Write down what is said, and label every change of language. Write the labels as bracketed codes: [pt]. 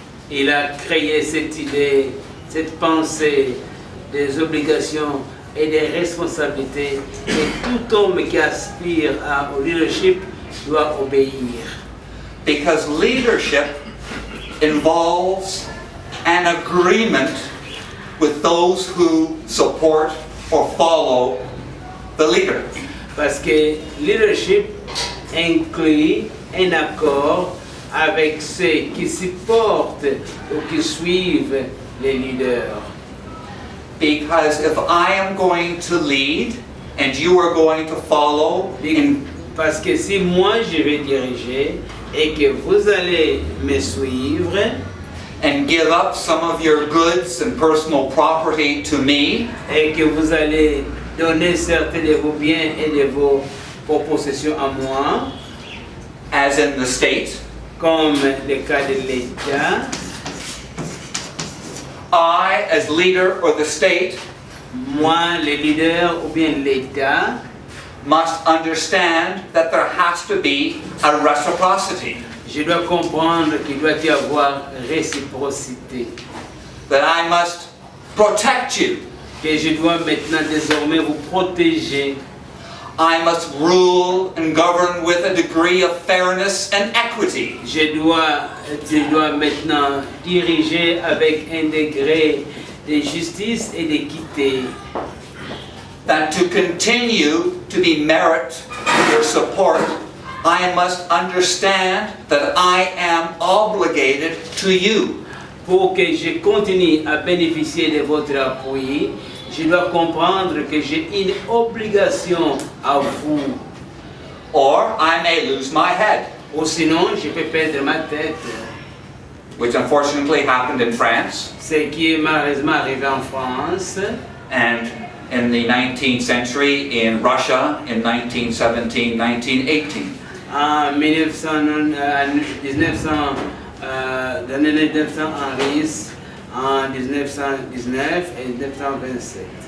[fr] Il a créé cette idée, cette pensée des obligations et des responsabilités que tout homme qui aspire au leadership doit obéir. [en] Because leadership involves an agreement with those who support or follow the leader. [fr] Parce que leadership inclut un accord avec ceux qui supportent ou qui suivent les leaders. [en] Because if I am going to lead and you are going to follow, [fr] Parce que si moi je vais diriger et que vous allez me suivre [en] and give up some of your goods and personal property to me, [fr] et que vous allez donner certains de vos biens et de vos possessions à moi, [en] as in the state, [fr] comme le cas de l'État, [en] I, as leader or the state, [fr] moi, le leader ou bien l'État, [en] must understand that there has to be a reciprocity. [fr] je dois comprendre qu'il doit y avoir réciprocité. [en] That I must protect you. [fr] Que je dois maintenant désormais vous protéger. [en] I must rule and govern with a degree of fairness and equity. [fr] Je dois maintenant diriger avec un degré de justice et d'équité. [en] That to continue to be merit your support, I must understand that I am obligated to you. [fr] Pour que je continue à bénéficier de votre appui, je dois comprendre que j'ai une obligation à vous. [en] Or I may lose my head, [fr] Ou sinon, je peux perdre ma tête. [en] which unfortunately happened in France [fr] Ce qui est malheureusement arrivé en France [en] and in the 19th century in Russia in 1917, 1918. [fr] en 1900, dans les 1900 en Russie, en 1919 et 1927.